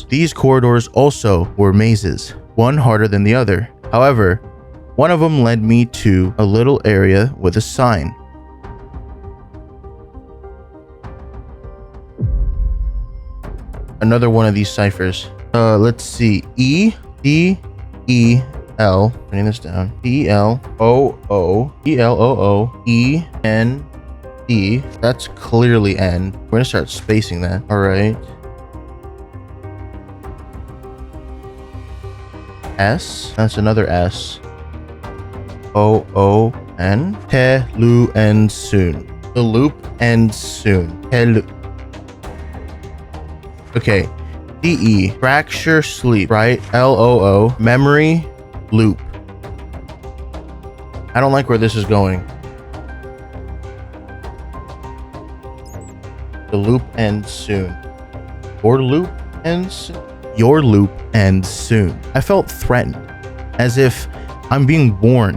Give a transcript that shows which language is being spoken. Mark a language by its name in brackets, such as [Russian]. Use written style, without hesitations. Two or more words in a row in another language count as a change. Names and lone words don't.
[English] These corridors also were mazes, one harder than the other. However, one of them led me to a little area with a sign. Another one of these ciphers. Let's see. E-D-E-L. Writing this down. E-L-O-O-E-L-O-O-E-N-D. That's clearly N. We're gonna start spacing that. All right. S. That's another S. O-O-N. Te-lu ends soon. The loop ends soon. Te-lu. Okay. D-E. Fracture sleep. Right? L-O-O. Memory. Loop. I don't like where this is going. The loop ends soon. Your loop ends soon. Your loop ends soon. I felt threatened, as if I'm being warned.